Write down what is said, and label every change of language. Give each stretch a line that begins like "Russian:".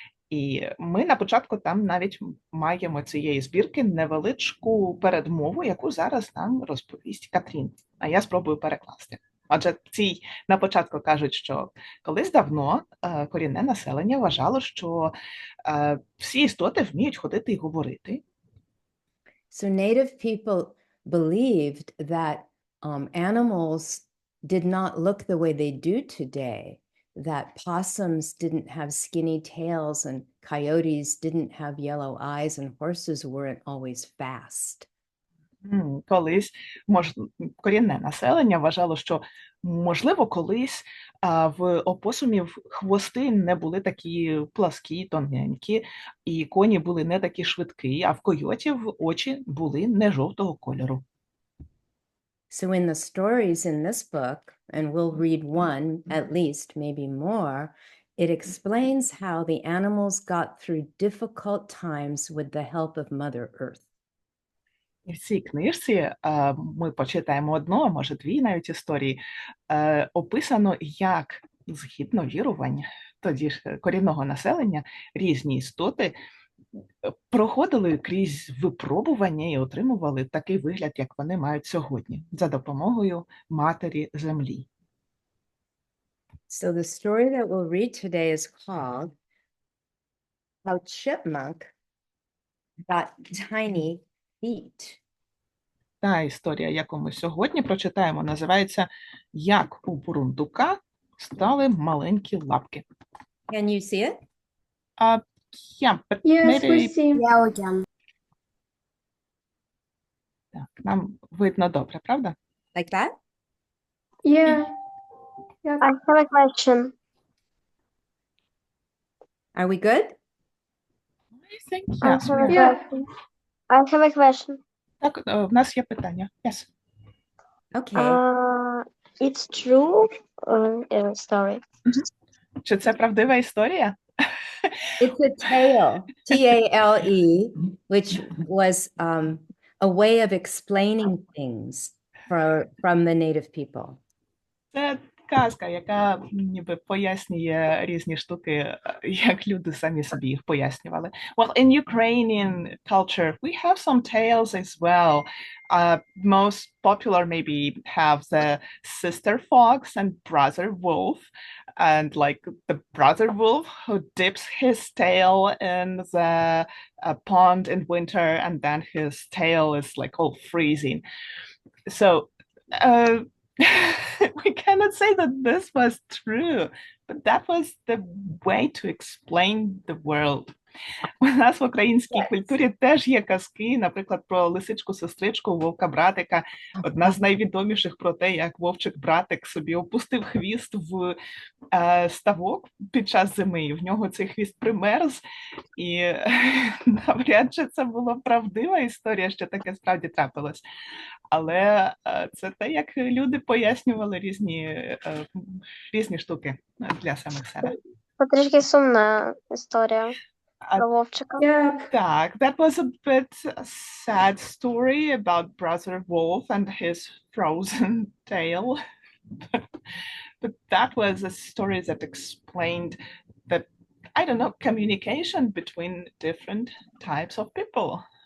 Ukrainian: І ми на початку там навіть маємо цієї збірки невеличку передмову, яку зараз нам розповість Катрін. А я спробую перекласти. Отже, на початку кажуть, що колись давно корінне населення вважало, що всі істоти вміють ходити і говорити.
English: So native people believed that animals did not look the way they do today, that possums didn't have skinny tails and coyotes didn't have yellow eyes and horses weren't always fast.
Ukrainian: Колись корінне населення вважало, що, можливо, колись в опосумів хвости не були такі пласкі, тоненькі, і коні були не такі швидкі, а в койотів очі були не жовтого кольору.
English: So in the stories in this book, and we'll read one at least, maybe more, it explains how the animals got through difficult times with the help of Mother Earth.
Ukrainian: І в цій книжці ми почитаємо одну, а може дві навіть історії, описано, як згідно вірувань тоді ж корінного населення різні істоти проходили крізь випробування і отримували такий вигляд, як вони мають сьогодні, за допомогою Матері Землі.
English: So the story that we'll read today is called How Chipmunk Got Tiny Feet.
Ukrainian: Та історія, яку ми сьогодні прочитаємо, називається «Як у бурундука стали маленькі лапки».
English: Can you see it? Yeah, but Yes, maybe... we see. Yeah, we can.
Ukrainian: Так, нам видно добре, правда?
English: Like that? Yeah. Yeah. I have a question. Are we good? I think yes. I have a question.
Ukrainian: Так, в нас є питання.
English: Yes. Okay. It's true story.
Ukrainian: Чи це правдива історія?
English: It's a tale, T-A-L-E, which was a way of explaining things from the native people.
Ukrainian: Це казка, яка ніби пояснює різні штуки, як люди самі собі їх пояснювали.
English: Well, in Ukrainian culture, we have some tales as well. Most popular maybe have the sister fox and brother wolf. And like the brother wolf who dips his tail in the pond in winter, and then his tail is like all freezing. So we cannot say that this was true, but that was the way to explain the world.
Ukrainian: У нас в українській
English: Yes.
Ukrainian: культурі теж є казки, наприклад, про лисичку-сестричку, вовка-братика. Одна з найвідоміших про те, як вовчик-братик собі опустив хвіст в ставок під час зими, і в нього цей хвіст примерз. І навряд чи це була правдива історія, що таке справді трапилось. Але це те, як люди пояснювали різні штуки для самих себе. Потрішки сумна історія А про вовчика.
English: Yeah.
Ukrainian: Так,
English: that was a bit a sad story about Brother Wolf and his frozen tail. But that was a story that explained the, I don't know, communication between different types of people.